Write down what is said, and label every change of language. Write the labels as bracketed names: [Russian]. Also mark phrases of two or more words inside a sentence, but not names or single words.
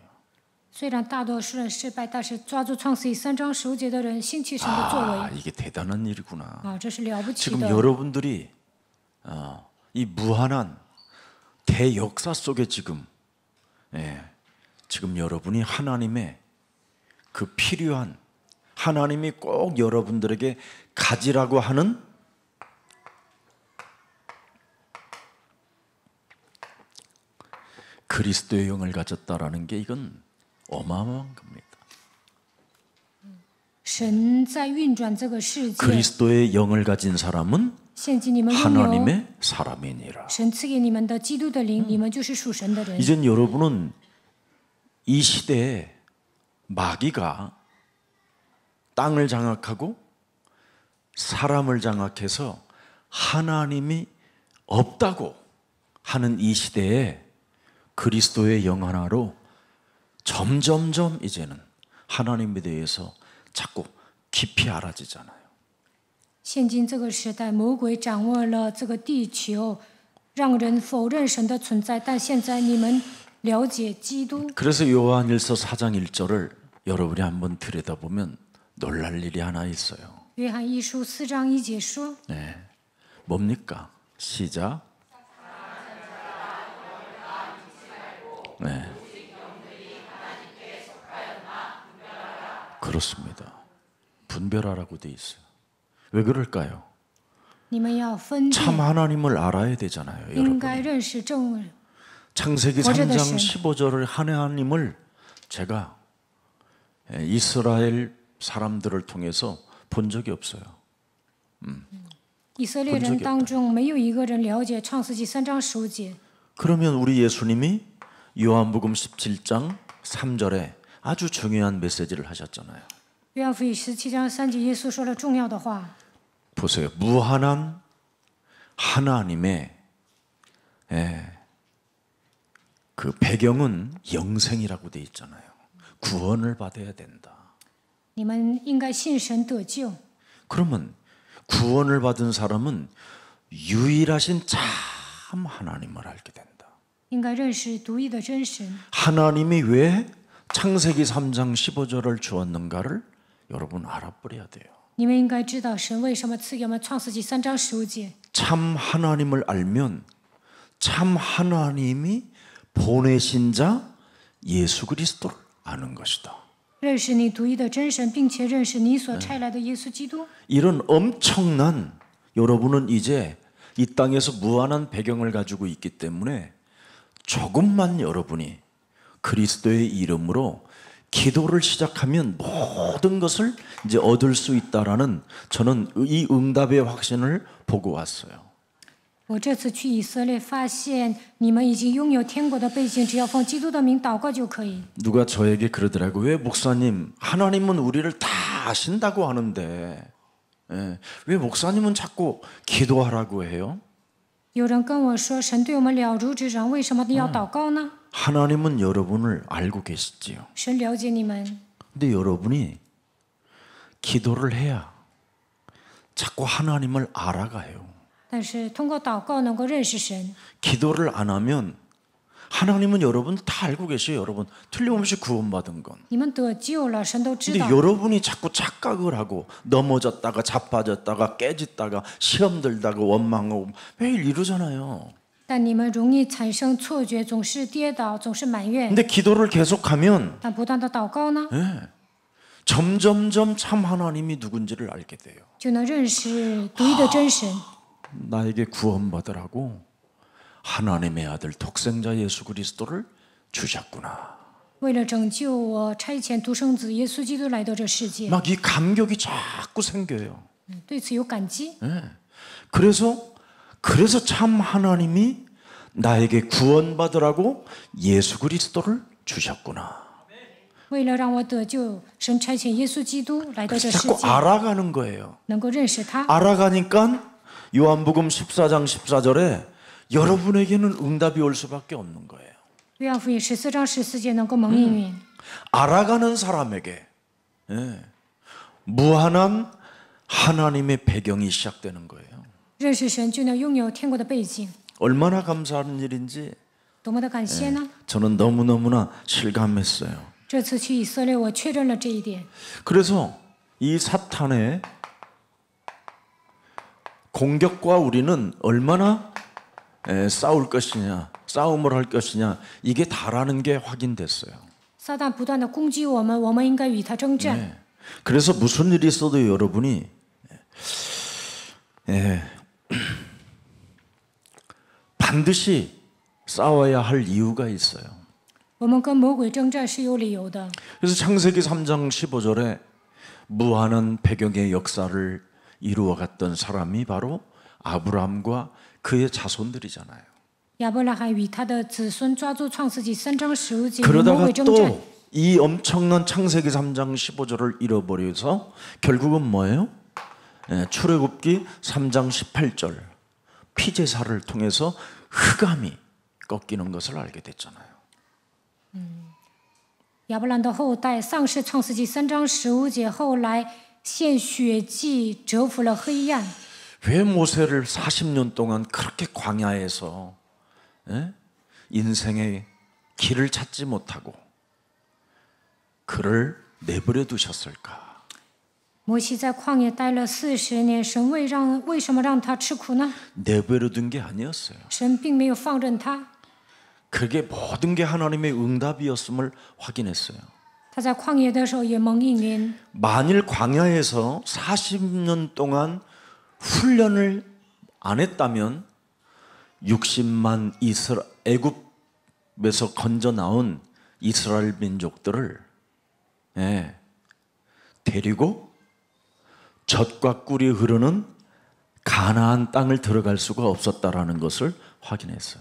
[Chinese] 虽然大多数人失败，但是抓住创世纪3章15节的人兴起神的作为 [Korean] 이게 대단한 일이구나. [Chinese] 啊，这是了不起 [Korean] 지금 [Chinese] 的。 [Korean] 여러분들이 이 무한한 대역사 속에 지금 지금 여러분이 하나님의 그 필요한 하나님이 꼭 여러분들에게 가지라고 하는 그 그리스도의 영을 가졌다라는 게 이건 어마어마한 겁니다. [Chinese] 神在运转这个世界， [Korean] 그리스도의 영을 가진 사람은 [Chinese] 现今你们拥有 [Korean] 하나님의 사람이니라. [Chinese] 神赐给你们的基督的灵，你们就是属神的人。 [Korean] 이젠 여러분은 이 시대에 마귀가 땅을 장악하고 사람을 장악해서 하나님이 없다고 하는 이 시대에 그리스도의 영 하나로 점점점 이제는 하나님에 대해서 자꾸 깊이 알아지잖아요. [Chinese] 现今这个时代，魔鬼掌握了这个地球，让人否认神的存在。但现在你们了解基督， [Korean] 그래서 요한일서 4장 1절을 여러분이 한번 들여다보면 놀랄 일이 하나 있어요. [Chinese] 约翰一书4章1节说 [Korean] 네, 뭡니까? 시작. 네. 그렇습니다. 분별하라고 돼 있어요. 왜 그럴까요? [Chinese] 你们要分 [Korean] 참 [Chinese] 辨， [Korean] 하나님을 알아야 되잖아요, [Chinese] 应 [Korean] 여러분. [Chinese] 该认识正 [Korean] 창세기 어제도 3장 신. 15절을 하나님을 제가 이스라엘 사람들을 통해서 본 적이 없어요. [Chinese] 以色列人当中没有一个人了解创世纪3章15节。 [Korean] 그러면 우리 예수님이 요한복음 17장 3절에 아주 중요한 메시지를 하셨잖아요. [Chinese] 约翰福音17章3节，耶稣说了重要的话。 [Korean] 보세요. 무한한 하나님의 그 배경은 영생이라고 돼 있잖아요. 구원을 받아야 된다. [Chinese] 你们应该信神得救。 [Korean] 그러면 구원을 받은 사람은 유일하신 참 하나님을 알게 된다. [Chinese] 应该认识独一的真神。 [Korean] 하나님이 왜 창세기 3장 15절을 주었는가를 여러분 알아버려야 돼요. [Chinese] 你们应该知道神为什么赐给我们创世纪3章15节。 [Korean] 참 하나님을 알면 참 하나님이 보내신 자 예수 그리스도를 아는 것이다. [Chinese] 认识你独一的真神，并且认识你所差来的耶稣基督。 [Korean] 이런 엄청난 여러분은 이제 이 땅에서 무한한 배경을 가지고 있기 때문에 조금만 여러분이 그리스도의 이름으로 기도를 시작하면 모든 것을 이제 얻을 수 있다라는 저는 이 응답의 확신을 보고 왔어요. [Chinese] 我这次去以色列，发现你们已经拥有天国的背景，只要奉基督的名祷告就可以。 [Korean] 누가 저에게 그러더라고요. 왜 목사님 하나님은 우리를 다 아신다고 하는데 왜 목사님은 자꾸 기도하라고 해요? [Chinese] 有人跟我说，神对我们了如指掌，为什么要祷告呢？ [Korean] 하나님은 여러분을 알고 계시지요. [Chinese] 神了解你们， [Korean] 근데 여러분이 기도를 해야 자꾸 하나님을 알아가요. [Chinese] 但是通过祷告能够认识神。 [Korean] 기도를 안 하면 하나님은 여러분 다 알고 계셔요. 여러분 틀림없이 구원받은 건. [Chinese] 你们得救了，神都知 [Korean] 근데 [Chinese] 道。 [Korean] 여러분이 자꾸 착각을 하고 넘어졌다가 자빠졌다가 깨졌다가 시험 들다가 원망하고 매일 이러잖아요. [Chinese] 但你们容易产生错觉，总是跌倒，总是埋怨。 [Korean] 근데 기도를 계속하면 [Chinese] 但不断的祷告呢， [Korean] 점점점 참 하나님이 누군지를 알게 돼요. [Chinese] 就能认识独一的真神。 [Korean] 나에게 구원받으라고 하나님의 아들 독생자 예수 그리스도를 주셨구나. [Chinese] 为了拯救我，差遣独生子耶稣基督来到这世界， [Korean] 막 이 감격이 자꾸 생겨요. [Chinese] 对此有感激。 [Korean] 그래서 참 하나님이 나에게 구원받으라고 예수 그리스도를 주셨구나. [Chinese] 为了让我得救，神差遣耶稣基督来到这世 [Korean] 자꾸 [Chinese] 界， [Korean] 알아가는 거예요. [Chinese] 能够认识他。 [Korean] 알아가니까 요한복음 14장 14절에 여러분에게는 응답이 올 수밖에 없는 거예요. [Chinese] 约翰福音14章14节能够蒙应允。 [Korean] 알아가는 사람에게 무한한 하나님의 배경이 시작되는 거예요. [Chinese] 认识神就能拥有天国的背景， [Korean] 얼마나 감사한 일인지 [Chinese] 多么的感谢呢！ [Korean] 저는 너무너무나 실감했어요. [Chinese] 这次去以色列，我确认了这一点。 [Korean] 그래서 이 사탄의 공격과 우리는 얼마나 싸울 것이냐, 싸움을 할 것이냐, 이게 다라는 게 확인됐어요. [Chinese] 撒旦不断的攻击我们，我们应该与他征战。 [Korean] 그래서 무슨 일이 있어도 여러분이 반드시 싸워야 할 이유가 있어요. [Chinese] 我们跟魔鬼征战是有理由的。 [Korean] 그래서 창세기 3장 15절에 무한한 배경의 역사를 이루어갔던 사람이 바로 아브라함과 그의 자손들이잖아요. [Chinese] 亚伯拉罕与他的子孙抓住创世纪3章15节与魔 [Korean] 그러다가 [Chinese] 鬼征战， [Korean] 또 이 엄청난 창세기 3장 15절을 잃어버려서 결국은 뭐예요? 출애굽기 3장 18절 피제사를 통해서 흑암이 꺾이는 것을 알게 됐잖아요. [Chinese] 亚伯兰的后代丧失创世纪3章15节，后来献血祭折服了黑暗。 [Korean] 왜 모세를 40년 동안 그렇게 광야에서 인생의 길을 찾지 못하고 그를 내버려 두셨을까? [Chinese] 摩西在旷野待了40年，神为什么让他吃苦呢？ [Korean] 내버려 둔 게 아니었어요. [Chinese] 神并没有放任他， [Korean] 그게 모든 게 하나님의 응답이었음을 확인했어요. [Chinese] 他在旷野的时候也蒙应允。 [Korean] 만일 광야에서 40년 동안 훈련을 안 했다면 60만 애굽에서 건져 나온 이스라엘 민족들을 데리고 젖과 꿀이 흐르는 가나안 땅을 들어갈 수가 없었다라는 것을 확인했어요.